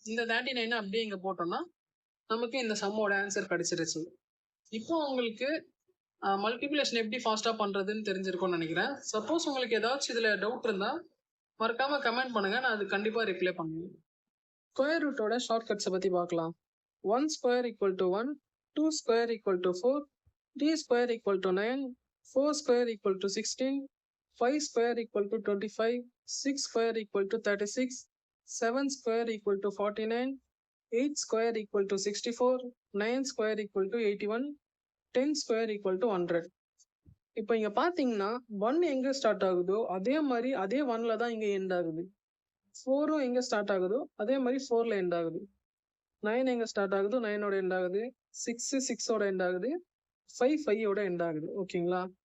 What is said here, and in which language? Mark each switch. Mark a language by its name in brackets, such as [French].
[Tamil] இந்த 39 அப்படியே இங்க போட்டோம்னா நமக்கு இந்த சம்மோட ஆன்சர் கிடைச்சிருச்சு. இப்போ உங்களுக்கு மல்டிப்ளிகேஷன் எப்படி ஃபாஸ்டா பண்றதுன்னு தெரிஞ்சிருக்கும்னு நினைக்கிறேன். சப்போஸ் உங்களுக்கு ஏதாச்சும் இதுல டவுட் இருந்தா மறக்காம கமெண்ட் பண்ணுங்க, நான் அது கண்டிப்பா ரிப்ளை பண்ணுவேன். ஸ்கொயர் ரூட்டோட ஷார்ட்கட்ஸை பத்தி பார்க்கலாம். [English] 1 square equal to 1, 2 square equal to 4, 3 square equal to 9, 4 square equal to 16, 5 square equal to 25, 6 square equal to 36, 7 square equal to 49, 8 square equal to 64, 9 square equal to 81, 10 square equal to 100. [Tamil] இப்போ இங்க பாத்தீங்கன்னா 1 எங்க start ஆகுதோ அதே மாதிரி அதே 1ல தான் இங்க எண்ட் ஆகுது. 4ம் எங்க ஸ்டார்ட் ஆகுதோ அதே மாதிரி 4ல எண்ட் ஆகுது. 9 எங்க ஸ்டார்ட் ஆகுதோ 9ஓட எண்ட் ஆகுது. 6 6ஓட எண்ட் ஆகுது. 5 5ஓட எண்ட் ஆகுது. ஓகேங்களா?